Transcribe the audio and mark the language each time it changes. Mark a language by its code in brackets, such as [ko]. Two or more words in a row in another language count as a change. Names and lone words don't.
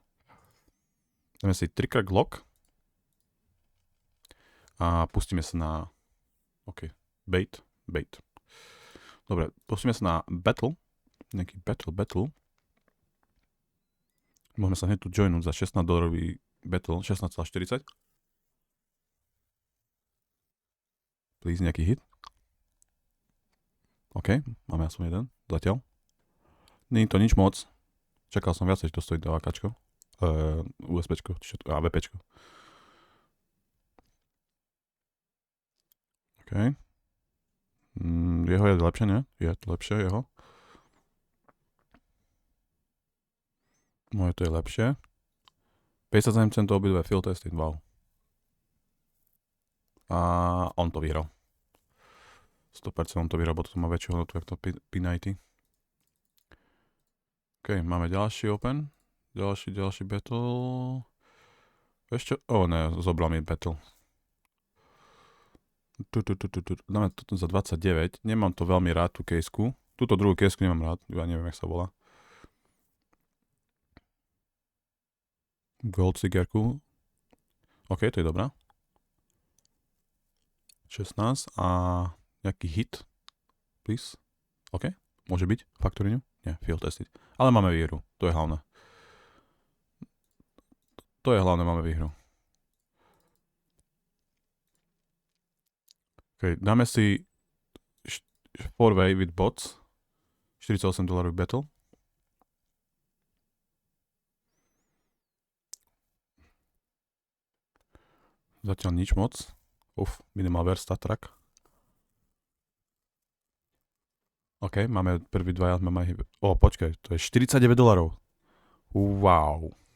[sk] Dáme si 3x Glock. A pustíme sa na... OK, bait. Dobre, pustíme sa na battle. Nejaký battle. Môžeme sa hneď tu joinúť za $16 battle, 16,40. Please, nejaký hit. OK, máme aspoň jeden, zatiaľ. Nie je to nič moc. Čakal som viacej, že to stojí do AKčko. USBčko, čiže AVPčko. OK. Jeho je lepšie, nie? Je to lepšie, jeho. Moje to je lepšie. 57 centov obidve [en] field testing, [sk] wow. A on to vyhral. 100% on to vyhral, bo to má väčšiu hodnotu, jak to P90. OK, máme ďalší open. Ďalší battle. Ešte, ne, zobral mi battle. Dáme to za 29. Nemám to veľmi rád, tú caseku. Túto druhú caseku nemám rád, ja neviem, jak sa volá. Gold cigarku. OK, to je dobrá. 16 a nejaký hit. Please. OK, môže byť. Factory New? Nie, [en] field tested. [sk] Ale máme výhru, to je hlavné. Máme výhru. OK, dáme si [en] 4-way with bots. [sk] $48 battle. Zatiaľ nič moc. Minimal Star Trek. OK, máme prvý dvaja. Počkaj, to je $49. Wow.